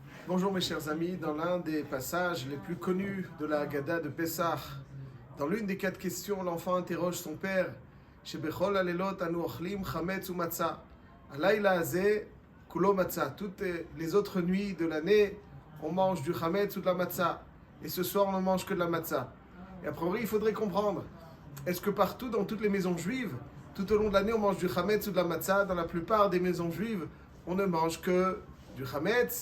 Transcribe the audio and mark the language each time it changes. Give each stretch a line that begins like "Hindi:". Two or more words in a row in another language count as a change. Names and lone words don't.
French: Bonjour mes chers amis, dans l'un des passages les plus connus de la Haggadah de Pessah, dans l'une des 4 questions, l'enfant interroge son père
Hebrew: שבכל הלילות אנו אוכלים חמץ ומצה. הלילה הזה כולו מצה.
French: Toutes les autres nuits de l'année, on mange du chametz ou de la matzah. Et ce soir, on ne mange que de la matzah. Et a priori, il faudrait comprendre, est-ce que partout, dans toutes les maisons juives, tout au long de l'année, on mange du chametz ou de la matzah? Dans la plupart des maisons juives, on ne mange que du chametz.